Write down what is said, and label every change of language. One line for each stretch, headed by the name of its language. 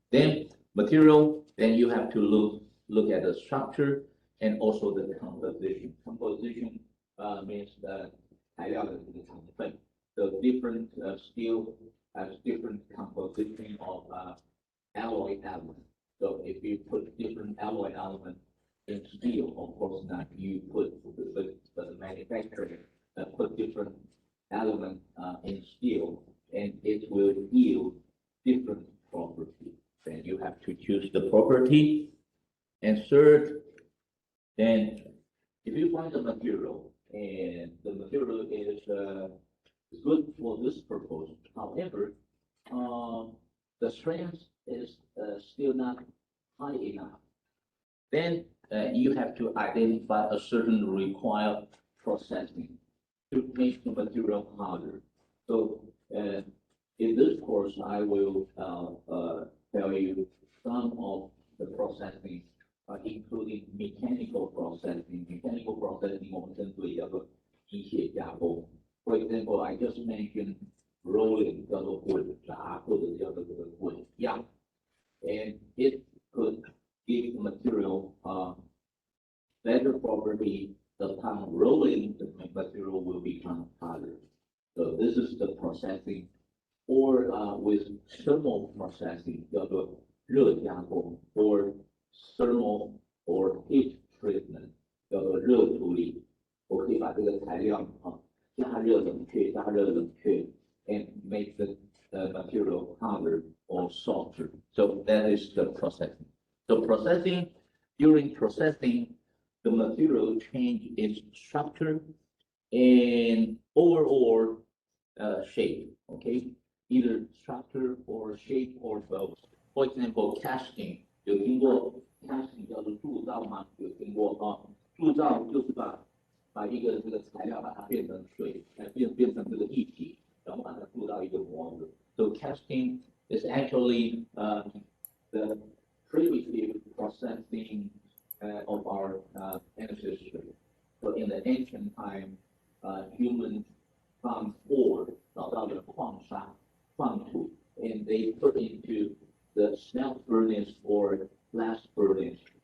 English: Then material, then you have to look at the structure and also the composition. Composition means the
Chinese: 材料的这个成分.
English: The different steel has different composition of alloy element. So if you put different alloy element in steel, of course not. You put the manufacturer put different element in steel, and it will yield different property. Then you have to choose the property. And third, then if you find the material and the material is good for this purpose, however, the strength is still not high enough, then you have to identify a certain required processing to make the material harder. So in this course, I will tell you some of the processing, including mechanical processing. Mechanical processing,
Chinese: 我们称为叫做机械加工.
English: For example, I just mentioned rolling,
Chinese: 叫做滚炸或者叫做这个滚样,
English: and it could give the material better property. Upon rolling, the material will become harder. So this is the processing. Or with thermal processing,
Chinese: 叫做热加工,
English: or thermal or heat treatment,
Chinese: 叫做热处理. 我可以把这个材料加热冷却
English: and make the material harder or softer. So that is the processing. So during processing, the material change its structure and overall shape, okay? Either structure or shape or both. For example, casting
Chinese: 有听过
English: casting
Chinese: 叫做铸造吗？有听过啊？铸造就是把一个这个材料把它变成水，变成这个液体，然后把它铸到一个模子。
English: So casting is actually the primitive processing of our ancestry. So in the ancient time, humans found ore,
Chinese: 找到了矿砂、矿土
English: and they put into the smelt furnace or blast furnace.